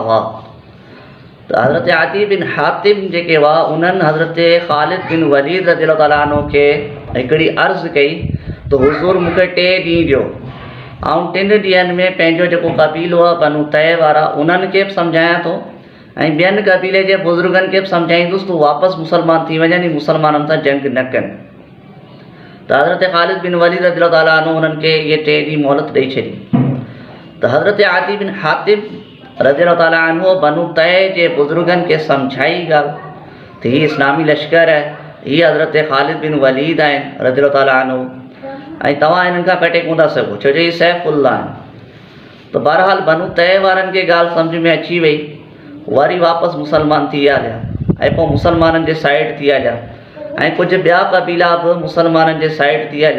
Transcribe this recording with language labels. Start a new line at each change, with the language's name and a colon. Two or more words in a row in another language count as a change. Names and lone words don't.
Sindhi: हुआ, त हज़रत आदी बिन हातिम जेके हुआ उन्हनि हज़रत ख़ालिद बिन वलीद
Arabic: رضي الله تعالى عنه
Sindhi: खे हिकिड़ी अर्ज़ु कई त हुज़ूर मूंखे 3 ॾींहं ॾियो, ऐं 3 ॾींहंनि में पंहिंजो जेको क़बीलो आहे बनु तय वारा, उन्हनि खे बि सम्झायां थो ऐं ॿियनि क़बीले जे बुज़ुर्गनि खे बि सम्झाईंदुसि तूं वापसि मुसलमान थी वञनि, मुसलमाननि सां जंग न कनि। त हज़रत ख़ालिद बिन वलीद
Arabic: رضي الله تعالى عنه
Sindhi: उन्हनि खे इहे 3 ॾींहं मोहलत ॾेई छॾी। त हज़रत आदी बिन हातिम
Arabic: رضي الله تعالى عنه
Sindhi: बनु तय जे बुज़ुर्गनि खे सम्झाई ॻाल्हि त हीअ इस्लामी लश्कर आहे, हीअ हज़रत ख़ालिद बिन वलीद आहिनि
Arabic: رضي الله تعالى عنه,
Sindhi: ऐं तव्हां हिननि खां कटे कोन था सघो, छो जो हीअ सैफ़ुल्लाह आहिनि। त बहरहाल बनु तय वारनि खे ॻाल्हि सम्झ में अची वई, वरी वापसि मुसलमान थी हलिया ऐं पोइ मुसलमाननि जे साइड थी हलिया ऐं कुझु ॿिया क़बीला बि मुसलमाननि जे साइड थी हलिया।